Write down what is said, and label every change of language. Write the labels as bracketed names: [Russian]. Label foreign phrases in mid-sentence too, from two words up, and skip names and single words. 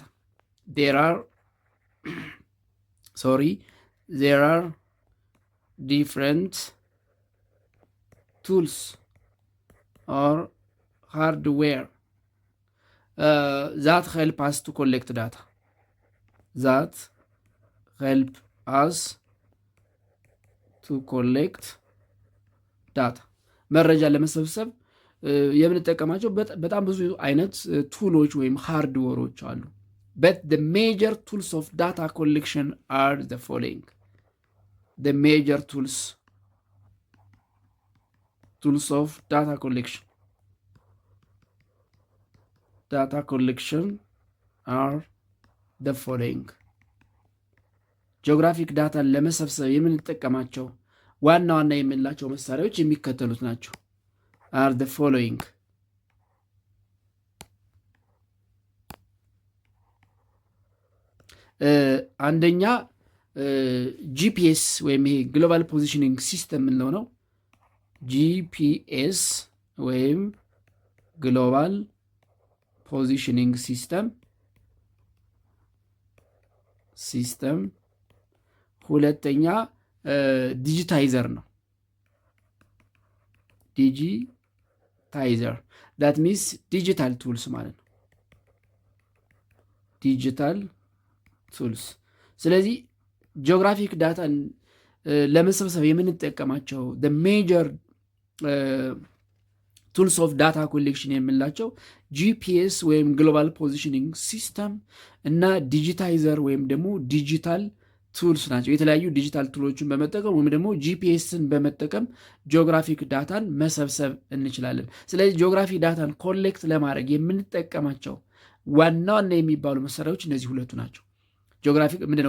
[English] There are different tools or hardware that help us to collect data. [Amharic] መረጃ ለመሰብሰብ የምንጠቀማቸው በጣም ብዙ አይነት ቱሎች ወይም ሃርድዌሮች አሉ። [English] but the major tools of data collection are the following. The major tools of data collection are the following. [Amharic] ጂኦግራፊክ ዳታን ለመሰብሰብ የምንጠቀማቸው ዋና የምንላቸው መሳሪያዎች የሚከተሉት ናቸው። [English] are the following. [Amharic] አንደኛ ጂፒኤስ ወይም ይሄ [English] global positioning system [Amharic] የምንለው ነው። ጂፒኤስ ወይም [English] global positioning system። [Amharic] ሁለተኛ ዲጂታይዘር ነው። ዲጂታይዘር [English] that means digital tools [Amharic] ማለት ነው። [English] digital tools። [Amharic] ስለዚህ ጂኦግራፊክ ዳታን ለመሰብሰብ የምንጠቀማቸው [English] the major tools of data collection [Amharic] የምንላቸው ጂፒኤስ ወይም [English] global positioning system [Amharic] እና ዲጂታይዘር ወይም ደግሞ [English] digital tools [Amharic] ናቸው። የተለያዩ ዲጂታል ቱሎችን በመጠቀም ወይም ደግሞ ጂፒኤስን በመጠቀም ጂኦግራፊክ ዳታን መሰብሰብ እንችላለን። ስለዚህ ጂኦግራፊክ ዳታን ኮሌክት ለማድረግ የምንጠቀማቸው ዋና የሚባሉ መሳሪያዎች እነዚህ ሁለቱ ናቸው። ጂኦግራፊክ ምንድነው?